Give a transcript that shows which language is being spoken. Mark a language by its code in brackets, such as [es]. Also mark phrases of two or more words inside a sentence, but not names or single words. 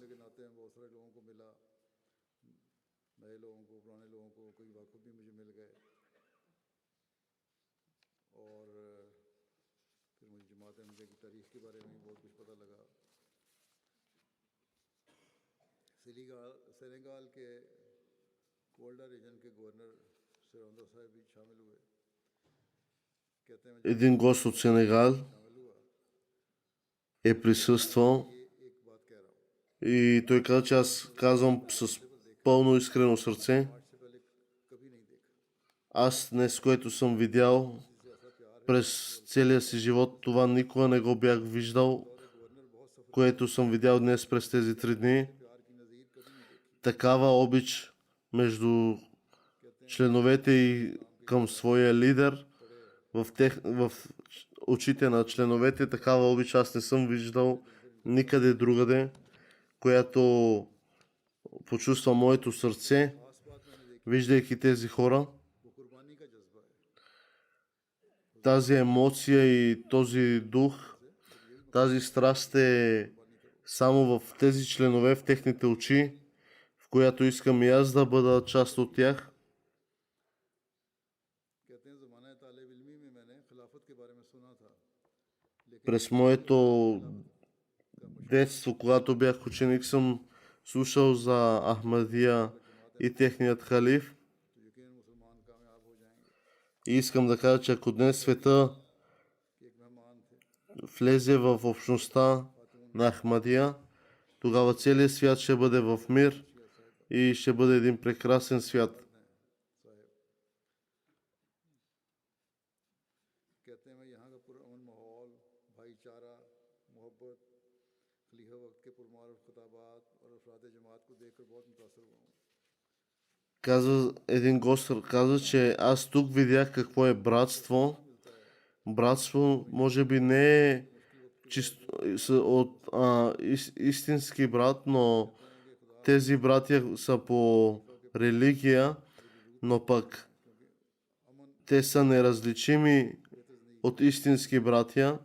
[ur] کے ناطے میں بہت سارے لوگوں کو ملا، نئے لوگوں کو، پرانے لوگوں کو، کئی واقف بھی مجھے مل گئے اور پھر مجھے جماعت احمدیہ کی تاریخ کے بارے میں بھی بہت کچھ پتا لگا. سینیگال کے کولڈا ریجن کے گورنر سرونڈا صاحب بھی شامل ہوئے. کہتے ہیں میں جب [bg] Един гост от Сенегал [ur] شامل ہوا, [bg] е присъствал [ur] یہ ایک بات کہہ رہا ہوں, [bg] и той каза, че аз казвам с пълно искрено сърце. [ur] آج سے پہلے کبھی نہیں دیکھا. [bg] Аз днес, което съм видял през целия си живот, това никога не го бях виждал, което съм видял днес през тези 3 дни. [ur] پیار کی نظیر کبھی نہیں دیکھی. [bg] Такава обич между членовете и към своя лидер в очите на членовете, такава обич аз не съм виждал никъде другаде, която почувства моето сърце, виждайки тези хора. [ur] وہ قربانی کا جذبہ ہے. [bg] тази емоция и този дух, тази страст е само в тези членове, в техните очи, в която искам и аз да бъда част от тях. [ur] کہتے ہیں زمانہ طالب علمی میں میں نے خلافت کے بارے میں سنا تھا، لیکن [bg] През моето детство, когато бях ученик, съм слушал за Ахмадия и техният халиф. [ur] تو یقین مسلمان کامیاب ہو جائیں گے [bg] И искам да кажа, че ако днес света [ur] کہ ایک مہمان تھے [bg] влезе в общността на Ахмадия, тогава целият свят ще бъде в мир и ще бъде един прекрасен свят. [ur] کہتے ہیں میں یہاں کا پرامن ماحول، بھائی چارہ، محبت، خلیفہ وقت کے پرمعارف خطابات اور افراد جماعت کو دیکھ کر بہت متاثر ہوا ہوں. [bg] Казва един гост, каза, че аз тук видях какво е братство. Братство може би не е чисто, от истински брат, но тези братя са по религия, но пък те са неразличими от истински братя.